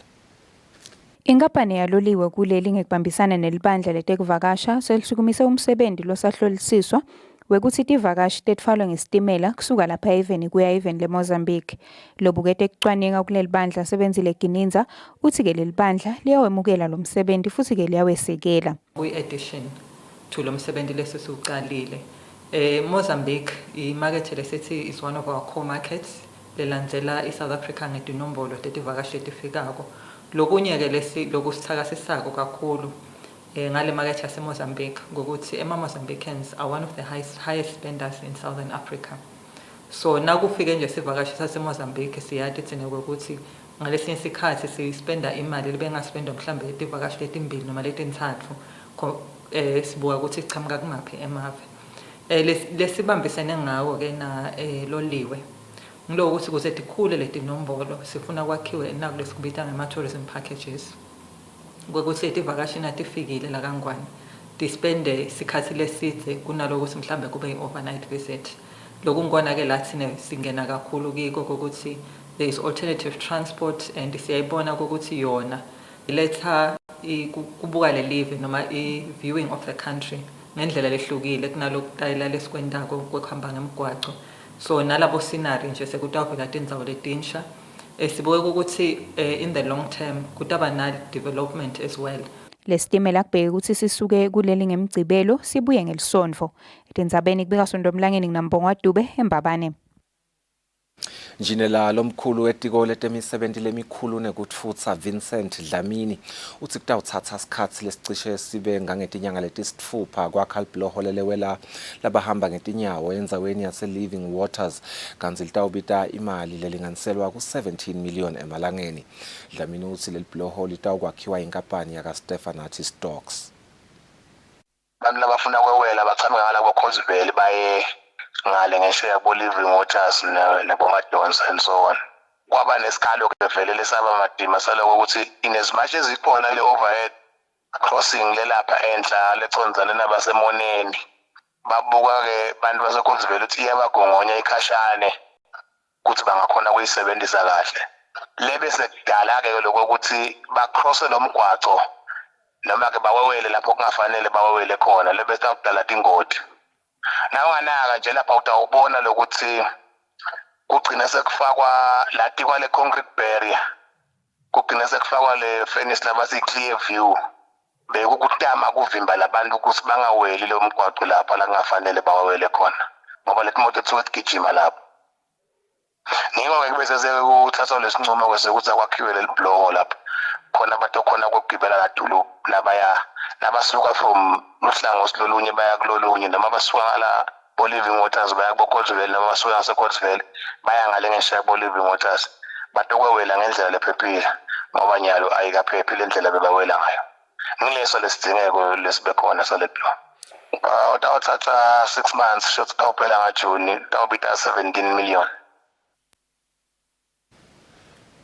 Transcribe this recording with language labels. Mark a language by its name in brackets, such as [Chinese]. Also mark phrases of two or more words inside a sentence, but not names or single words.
[Swati] Inkampani yaloliwe kuleli ngekubambisana nelibandla letekuvakasha selisukumise umsebenzi losahlolisiswa wekuthi tivakashi tetfalwe ngesitimela kusuka lapha eveni kuya eveni leMozambique. Lobukete kucwaninga kuleli bandla sebenzile Gininza uthi ke leli bandla liyawemukela lo msebenzi futhi ke liyawesekela. Kwi- [English] addition to [Swati] lo msebenzi lesisuqalile. Mozambique imarket lesithi [English] is one of our core markets [Swati] lelandzela iSouth Africa ngedinombolo tetivakashi letifikako. Lokunye ke lokusithakasisako kakhulu ngale market yaseMozambique ngokuthi [English] Mozambicans are one of the highest spenders in Southern Africa. [Swati] So nakufike nje sivakashi saseMozambique siyathi thina ukuthi ngalesinye isikhathi sispenda imali lebengaspenda mhlambe itivakashi letimbili noma letintathu sibuka ukuthi ichamuka kumaphi emave. Lesibambisene ngawo ke na loliwe. Ngilo ukuthi kuze tikhule leti nombolo sifuna kwakhiwe nakulesikubita ngama- [English] tourism packages [Swati] ngokuthi letivakashi natifikile la kangwane dispende isikhathi leside kunalokuthi mhlambe kube i- [English] overnight visit. [Swati] Lokhu ngikona ke lathi singena kakhulu kiko ukuthi [English] there is alternative transport and [Swati] siyayibona ukuthi yona iletha kubuka le live noma i- [English] viewing of the country [Swati] ngendlela lehlukile kunalokutayela lesikwendako kwekuhamba ngemgwaco. So nalabo scenario nje sekutawuvela tindzawo letinsha sibuke ukuthi [English] in the long term [Swati] kutaba na [English] development as well. [Swati] Lesitimela kubheke ukuthi sisuke kuleli ngemgcibelo sibuye ngelisonto. Etindzabeni kubika Sondomlangeni kunambongwa Dube eMbabane. Njinela lomkhulu wetiko letemisebenzi lemikhulu nekutfutsa Vincent Dlamini uthi kutawuthatha isikhathi lesicishe sibe ngangetinyanga letisitfupha kwakha libloho lelewela labahamba ngetinyawo endzaweni yase Living Waters kanti litawubita imali lelinganiselwa ku-17 million emalangeni. Dlamini uthi leli bloho litawukwakhiwa inkampani yaka Stefanati Stocks. Abantu labafuna kwewela bachame ngala kwa Kusile baye ngale ngesho yabo Living Waters nabomadons [English] and so on. [Swati] Kwaba nesikhalo ke vele lesaba madima saloko ukuthi [English] in as much as [Swati] ikhona le [English] overhead crossing [Swati] lelapha enhla lecondzane nabasemoneni babuka ke bantu baseKusile ukuthi iyabagongonya ikhashane ukuthi bangakhona kuyisebenzisa kahle. Lebe sekudala ke lokho ukuthi bacrosse lo mgwaco noma ke bawewele lapho kungafanele bawewele khona lebe sekudala tingoti. Nawanaka nje lapha utawubona lokuthi kugcina sekufakwa lati kwale [English] concrete barrier [Swati] kugcina sekufakwa le fence labasi [English] clear view [Swati] bekukutama kuvimba labantu ukuthi bangaweli lo mgwaqo lapha la kungafanele bawele khona ngoba leti moto tsuthi gijima lapho. Ngiko ke bese sekuthatha lesinqumo kwese ukuthi akwakhiwe leli block lapha khona abantu khona kokugibela kaDulu nabasuka from luhlangothi lolunye baya kulolunye noma basuka la Living Waters baya kuKusile noma basuka ngaseKusile baya ngale ngesha Living Waters batokwewela ngendlela lephephile ngoba nyalo ayikaphephile indlela bebawela ngayo. Ngileso lesidingeko lesibe khona saletlo. Utawuthatha 6 months shothi tawuphela ngaJune tawubita 17 million.